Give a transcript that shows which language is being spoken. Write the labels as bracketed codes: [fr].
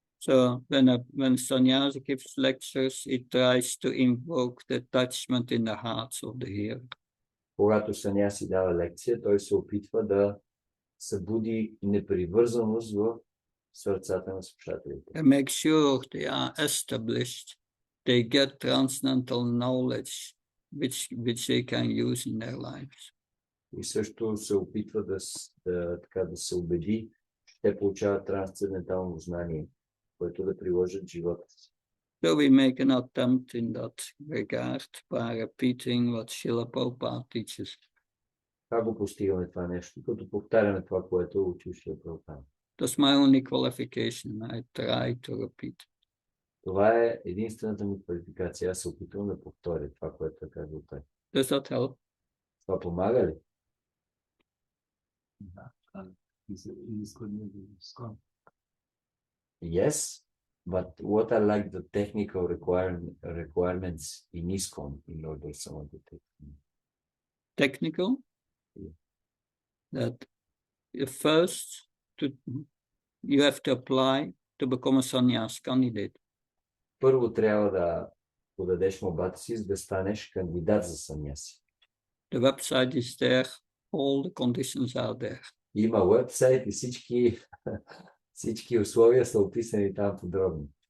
[en] So when sannyasi gives lectures, he tries to invoke the attachment in the hearts of the hearer. [bg] Когато саняси дава лекция, той се опитва да събуди непривързаност в сърцата на слушателите. [en] And make sure they are established, they get transcendental knowledge which they can use in their lives. [bg] И също се опитва да се убеди, че те получават трансцендентално знание, което да приложат в живота си. [en] So we make an attempt in that regard by repeating what Srila Prabhupada teaches. [bg] Как го постигаме това нещо? Като повтаряме това, което е учил Шрила Прабхупад. [en] That's my only qualification. I try to repeat. [bg] Това е единствената ми квалификация. Аз се опитвам да повторя това, което е казал той. [en] Does that help? [bg] Това помага ли? Да, изискването да ISKCON. [en] Yes, but what are like the technical requirements in ISKCON in order someone to take? Technical? Yeah. That first you have to apply to become a sannyas candidate. [bg] Първо трябва да подадеш молбата си, за да станеш кандидат за саняси. [en] The website is there. All the conditions are there. [bg] Има уебсайт и всички условия са описани там подробно.